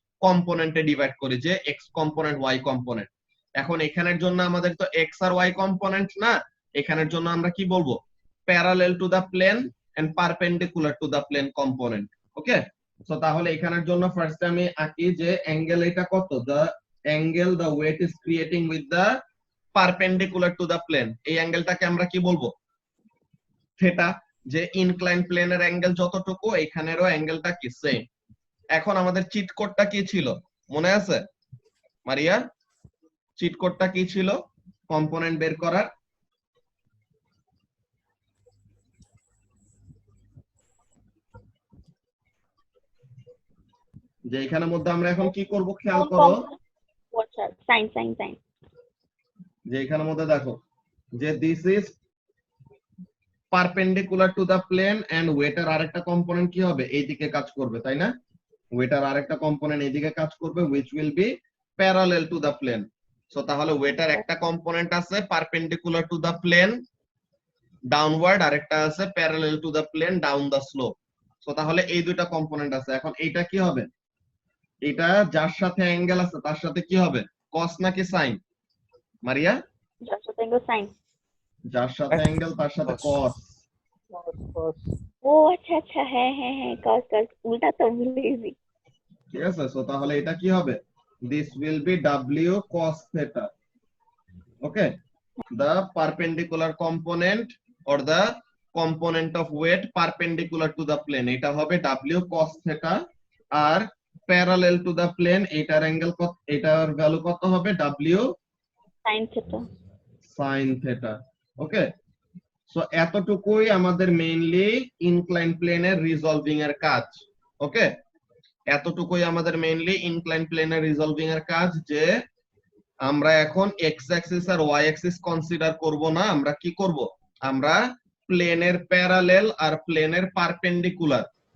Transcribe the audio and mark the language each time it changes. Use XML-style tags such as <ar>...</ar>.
<bn>কম্পোনেন্টে divide করি, যে x component Y component. এখন এখানের জন্য আমাদের তো এক্স আর ওয়াই কম্পোনেন্ট না, এখানের জন্য আমরা কি বলবো?</bn> <en>Parallel to the plane and perpendicular to the plane component.</en> <bn>Okay, so তাহলে এখানের জন্য ফার্স্টে আমি আঁকি যে অ্যাঙ্গেল এটা কত?</bn> <en>the angle the weight is creating with the perpendicular to the plane,</en> <bn>এই অ্যাঙ্গেলটাকে আমরা কি বলবো? থিটা। যে ইনক্লাইন প্লেনের অ্যাঙ্গেল যতটুকু, এখানেরও অ্যাঙ্গেলটা কি সেম। এখন আমাদের চিট কোডটা কি ছিল মনে আছে মারিয়া? চিট কোডটা কি ছিল কম্পোনেন্ট বের করার? যে এখানের মধ্যে আমরা এখন কি করব খেয়াল করো, সাইন। যে এখানের মধ্যে দেখো যে</bn> <en>this is perpendicular to the plane</en> <bn>and waiter আরেকটা কম্পোনেন্ট কি হবে? এইদিকে কাজ করবে, তাই না? ওয়েটার আরেকটা কম্পোনেন্ট এইদিকে কাজ করবে,</bn> <en>which will be parallel to the plane.</en> <bn>So তাহলে ওয়েটার একটা কম্পোনেন্ট আছে</bn> <en>perpendicular to the plane downward,</en> <bn>আরেকটা আছে</bn> <en>Parallel to the plane down the slope.</en> <bn>So তাহলে এই দুইটা কম্পোনেন্ট আছে। এখন এইটা কি হবে? এটা যার সাথে অ্যাঙ্গেল আছে তার সাথে কি হবে? কস নাকি সাইন মারিয়া? সাইন। যার সাথে অ্যাঙ্গেল তার সাথে কস। ও আচ্ছা আচ্ছা, হ্যাঁ হ্যাঁ হ্যাঁ, কস উল্টা তো ভুলে গেছি। ঠিক আছে, সো তাহলে এটা কি হবে?</bn> <en>This will be W cos theta. Okay, the perpendicular component or the component of weight perpendicular to the plane,</en> <bn>এটা হবে</bn> <en>W cos theta, আর parallel to the plane</en> <bn>এটার অ্যাঙ্গেল কত? এটার ভ্যালু কত হবে? W sine theta. sin theta. ওকে, so এতটুকুই আমাদের mainly incline প্লেনের রিজলভিং এর কাজ। ওকে, এতটুকুই আমাদের মেইনলি ইনক্লাইন প্লেনের রিজলভিং এর কাজ, যে আমরা এখন এক্স অ্যাক্সিস আর ওয়াই অ্যাক্সিস কনসিডার করব না, আমরা কি করব, আমরা প্লেনের প্যারালেল আর প্লেনের পারপেন্ডিকুলার।</bn>